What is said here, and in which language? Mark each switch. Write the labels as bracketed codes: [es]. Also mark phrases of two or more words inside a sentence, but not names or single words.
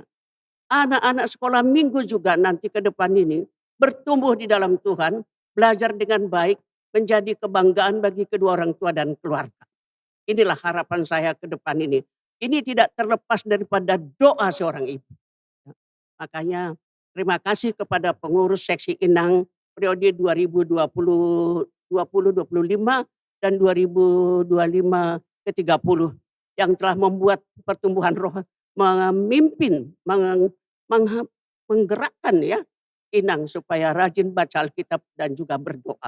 [id] Anak-anak sekolah minggu juga nanti ke depan ini bertumbuh di dalam Tuhan, belajar dengan baik, menjadi kebanggaan bagi kedua orang tua dan keluarga. Inilah harapan saya ke depan ini. Ini tidak terlepas daripada doa seorang ibu. Makanya terima kasih kepada pengurus seksi Inang periode 2020-2025 dan 2025 ke 30 yang telah membuat pertumbuhan roh memimpin, menggerakkan ya Inang supaya rajin baca Alkitab dan juga berdoa.